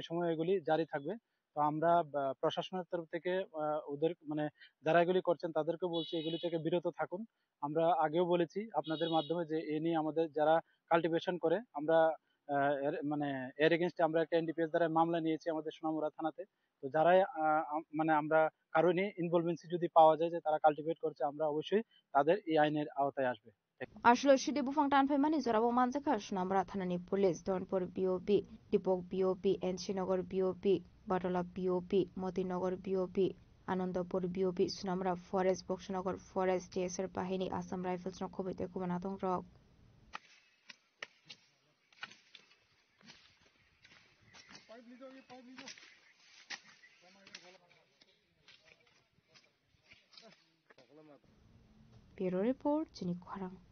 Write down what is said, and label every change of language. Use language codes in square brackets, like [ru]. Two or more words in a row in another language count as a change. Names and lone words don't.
[bn] সময়ে এগুলি জারি থাকবে তো আমরা প্রশাসনের তরফ থেকে ওদের মানে যারা এগুলি করছেন তাদেরকে বলছি এগুলি থেকে বিরত থাকুন আমরা আগেও বলেছি আপনাদের মাধ্যমে যে এ নিয়ে আমাদের যারা কাল্টিভেশন করে আমরা মানে এর এগেইনস্টে আমরা একটা এনডিপিএস দ্বারা মামলা নিয়েছি আমাদের সোনামুরা থানাতে তো যারাই মানে আমরা কারণে ইনভলভেন্সি যদি পাওয়া যায় যে তারা কাল্টিভেট করছে আমরা অবশ্যই তাদের এই আইনের আওতায় আসবে [trp] आसलो सिदि बुफां दानफायमानि जराबो मानजाखा सुनामुरा थानानि पुलिस दनपुर बिओपि दिपक बिओपि एनसी नगर बिओपि बाटला बिओपि मतिनगर बिओपि आनंदपुर बिओपि सुनामुरा फरेस्ट बक्सनगर फरेस्ट टीएसआर बाहिनी आसाम राइफल्स न खबैते कुमानाथं रक [en] Bureau Report, [trp] Jenny Kwarang.